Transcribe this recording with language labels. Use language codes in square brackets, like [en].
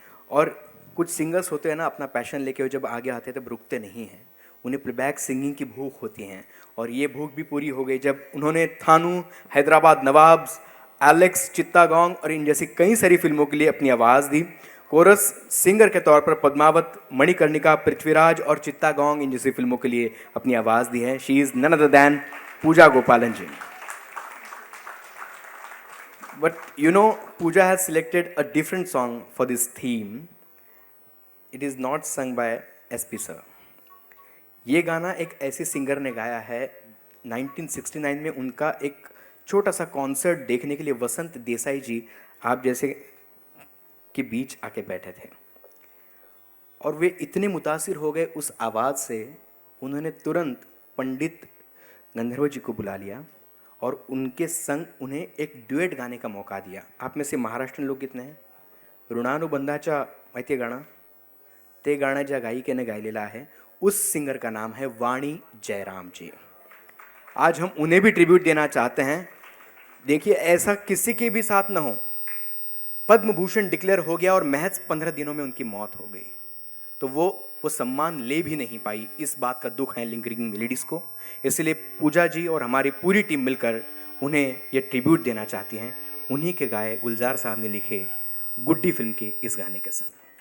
[hi] और कुछ सिंगर्स होते हैं ना, अपना पैशन लेके वो जब आगे आते हैं तब रुकते नहीं हैं, उन्हें प्लेबैक सिंगिंग की भूख होती हैं, और ये भूख भी पूरी हो गई जब उन्होंने थानू, हैदराबाद नवाब्स, एलेक्स, चित्तागोंग और इन जैसी कई सारी फिल्मों के लिए अपनी आवाज़ दी। कोरस सिंगर के तौर पर पद्मावत, मणिकर्णिका, पृथ्वीराज और चित्तागोंग इन जैसी फिल्मों के लिए अपनी आवाज़ दी है। [en] She is none other than Pooja Gopalan ji. But you know, Pooja has selected a different song for this theme. It is not sung by SP sir. [hi] ये गाना एक ऐसे सिंगर ने गाया है 1969 में। उनका एक छोटा सा कॉन्सर्ट देखने के लिए वसंत देसाई जी आप जैसे के बीच आके बैठे थे, और वे इतने मुतासिर हो गए उस आवाज़ से, उन्होंने तुरंत पंडित गंधर्व जी को बुला लिया और उनके संग उन्हें एक ड्यूएट गाने का मौका दिया। आप में से महाराष्ट्रीयन लोक कितने हैं? [mr] ऋणानुबंधाच्या माहिती आहे गाणं? ते गाणं ज्या गायिकेने गायलेलं आहे, [hi] उस सिंगर का नाम है [mr] वाणी जयराम जी। [hi] आज हम उन्हें भी ट्रिब्यूट देना चाहते हैं। देखिए, ऐसा किसी के भी साथ न हो, पद्म भूषण डिक्लेयर हो गया और महज 15 दिनों में उनकी मौत हो गई, तो वो सम्मान ले भी नहीं पाई। इस बात का दुख है लिंगरिंग मेलोडीज को। इसलिए पूजा जी और हमारी पूरी टीम मिलकर उन्हें ये ट्रिब्यूट देना चाहती हैं, उन्हीं के गाए गुलजार साहब ने लिखे गुड्डी फिल्म के इस गाने के संग।